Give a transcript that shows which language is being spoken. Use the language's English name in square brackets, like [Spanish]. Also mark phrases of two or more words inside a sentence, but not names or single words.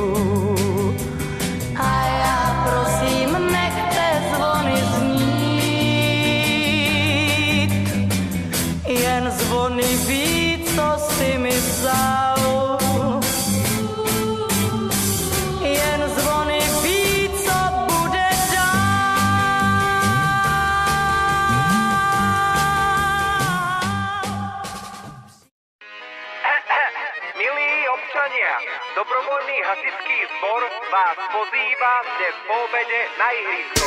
[Czech] A já prosím, nechte zvony znít. Jen zvony ví, co si mi vzal. Jen zvony ví, co bude [Slovak] Milí občania, dobrovoľný hasičský zbor vás pozýva dnes po obede na ihrisko.